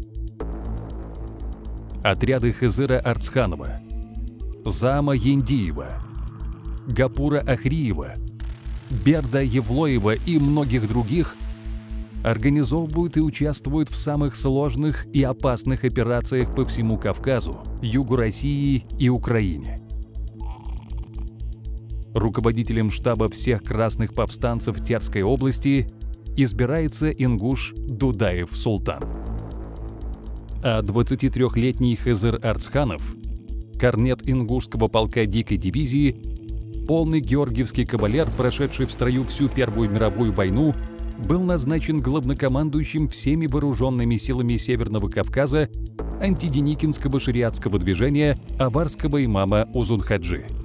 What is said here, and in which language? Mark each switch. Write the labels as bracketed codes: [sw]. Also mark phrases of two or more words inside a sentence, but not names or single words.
[ru] Отряды Хызыра Арцханова, Зама Яндиева, Гапура Ахриева, Берда Евлоева и многих других организовывают и участвуют в самых сложных и опасных операциях по всему Кавказу, югу России и Украине. Руководителем штаба всех красных повстанцев Терской области избирается ингуш Дудаев Султан. А 23-летний Хызыр Арцханов, корнет ингушского полка дикой дивизии, полный георгиевский кавалер, прошедший в строю всю Первую мировую войну, был назначен главнокомандующим всеми вооруженными силами Северного Кавказа антиденикинского шариатского движения аварского имама Узунхаджи.